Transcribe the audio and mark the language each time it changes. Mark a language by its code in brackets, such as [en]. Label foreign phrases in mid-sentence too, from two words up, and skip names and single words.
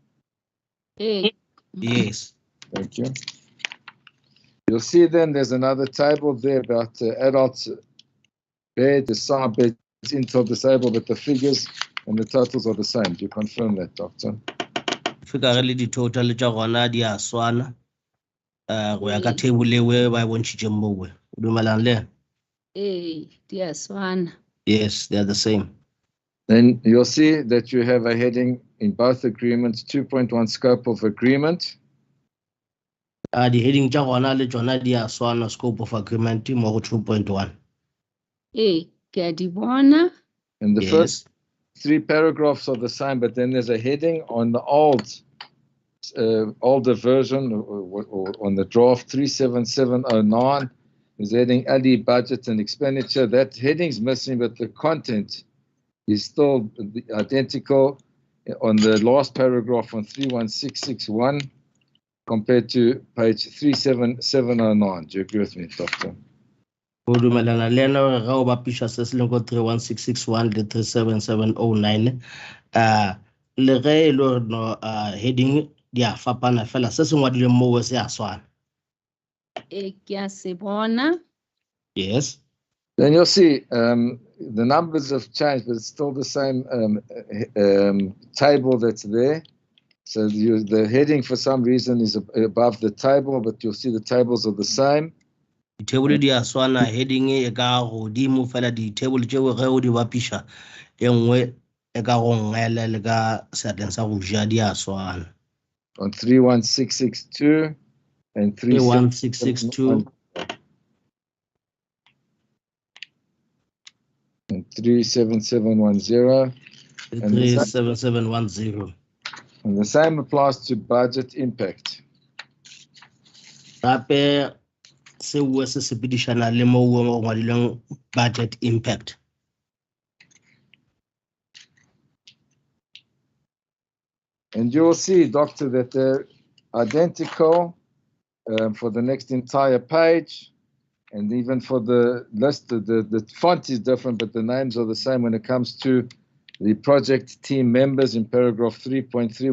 [en] Yes. Thank you. You'll see then there's another table there about adults bed, the side beds, into disabled, but the figures and the totals are the same. Do you confirm that, Doctor? [nso] Figure le di total tša gona di a swana. Go ya ka table we ba bontšhitše mmowe. O dumelang le? Di a swana. [en] Yes, they are the same. Then you'll see that you have a heading in both agreements, 2.1 scope of agreement. The heading [nso] tša gona le tšona di a swana, [en] scope of agreement [nso] mo go [en] 2.1. [nso] Ke a di bona. [en] And the first 3 paragraphs are the same, but then there's a heading on the older version or on the draft 37709. There's a heading Ali budget and expenditure. That heading's missing, but the content is still identical on the last paragraph on 31661 compared to page 37709. Do you agree with me, Doctor? [nso] Go dumelana le ena gore ga o bapisha se se leng go 31661 le 37709 le ge e le gore no heading di a fapana fela se se ngwadileng mo se a swana. Ke a se bona. [en] Yes. Then you'll see the numbers have changed, but it's still the same table that's there. So the heading for some reason is above the table, but you'll see the tables are the same. [nso] Di table di a swana, heading e ka godimo fela di table tšeo ge o di bapisha e nngwe e ka go ngele le ka seatleng sa go ja di a swana. [en] On 31662 and 31662 and 37710 and 37710. And the same applies to budget impact. [nso] Gape se bua se sepedišana le mo ngwadileng [en] budget impact. And you'll see, Doctor, that they're identical for the next entire page. And even for the list, the font is different, but the names are the same when it comes to the project team members in paragraph 3.3.